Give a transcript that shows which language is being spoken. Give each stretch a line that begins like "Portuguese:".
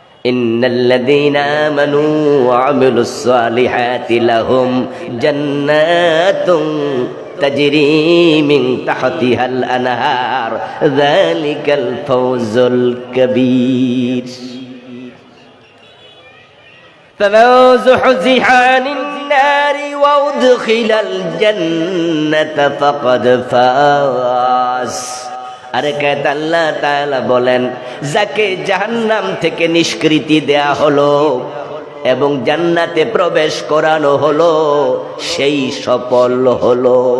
Arabic: ইন্নাল্লাযীনা আমানু ওয়া আমিলুস সালিহাতি লাহুম জান্নাতুন তাজরি মিন তাহতিহাল আনহার, যালিকাল ফাউজুল কাবীর। فمن زحزح عن النار وأدخل الجنة فقد فاز।
Bangla: আরে কায়দা আল্লাহ তাআলা বলেন, যাকে জাহান্নাম থেকে নিষ্কৃতি দেয়া হলো এবং জান্নাতে প্রবেশ করানো হলো, সেই সফল হলো।